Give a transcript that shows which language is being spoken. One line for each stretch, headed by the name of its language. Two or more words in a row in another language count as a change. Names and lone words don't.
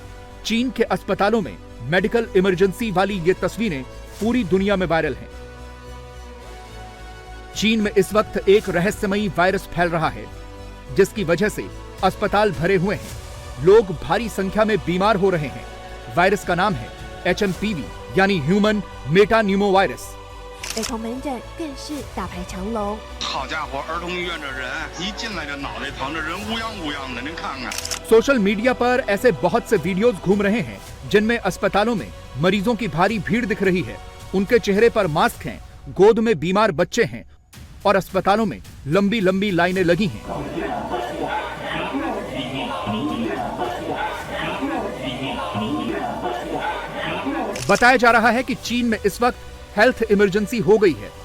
Hindi: चीन के अस्पतालों में
English: medical emergency
Hindi: वाली ये तस्वीरें पूरी दुनिया में वायरल हैं। चीन में इस वक्त एक रहस्यमयी वायरस फैल रहा है, जिसकी वजह से अस्पताल भरे हुए हैं। लोग भारी संख्या में बीमार हो रहे हैं। वायरस का नाम है HMPV यानी
English: human metapneumovirus.
Chinese: 儿童门诊更是大排长龙。好家伙，儿童医院这人一进来就脑袋疼，这人乌泱乌泱的，您看看。
English: social media
Hindi: पर ऐसे बहुत से वीडियोस घूम रहे हैं जिनमें अस्पतालों में मरीजों की भारी भीड़ दिख रही है। उनके चेहरे पर मास्क हैं, गोद में बीमार बच्चे हैं और अस्पतालों में लंबी लंबी लाइनें लगी हैं। बताया जा रहा है कि चीन में इस वक्त
English: health emergency
Hindi: हो गई है।